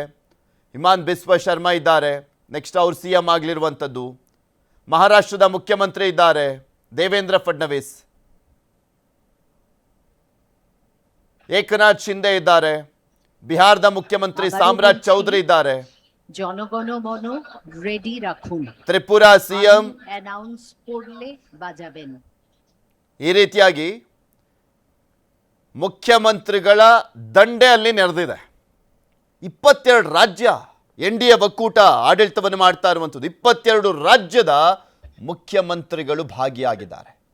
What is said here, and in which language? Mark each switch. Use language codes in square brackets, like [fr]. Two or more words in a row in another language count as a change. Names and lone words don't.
[kn] ಹಿಮಾಂತ ಬಿಸ್ವಾ ಶರ್ಮಾ ಇದ್ದಾರೆ, ನೆಕ್ಸ್ಟ್ ಅವ್ರು ಸಿಎಂ ಆಗಲಿರುವಂಥದ್ದು. ಮಹಾರಾಷ್ಟ್ರದ ಮುಖ್ಯಮಂತ್ರಿ ಇದ್ದಾರೆ ದೇವೇಂದ್ರ ಫಡ್ನವೀಸ್, ಏಕನಾಥ್ ಶಿಂದೆ ಇದ್ದಾರೆ, ಬಿಹಾರದ ಮುಖ್ಯಮಂತ್ರಿ ಸಾಮ್ರಾಜ್ ಚೌಧರಿ ಇದ್ದಾರೆ, [bn] জনগণমন রেডি রাখুন, [kn] ತ್ರಿಪುರಾ ಸಿಎಂ [bn] অ্যানাউন্স করলে বাজাবেন. [kn] ಈ ರೀತಿಯಾಗಿ ಮುಖ್ಯಮಂತ್ರಿಗಳ ದಂಡೆ ಅಲ್ಲಿ ನೆರೆದಿದೆ. 22 ರಾಜ್ಯ ಎನ್ಡಿಎ ಒಕ್ಕೂಟ ಆಡಳಿತವನ್ನು ಮಾಡ್ತಾ ಇರುವಂಥದ್ದು. 22 ರಾಜ್ಯದ ಮುಖ್ಯಮಂತ್ರಿಗಳು ಭಾಗಿಯಾಗಿದ್ದಾರೆ.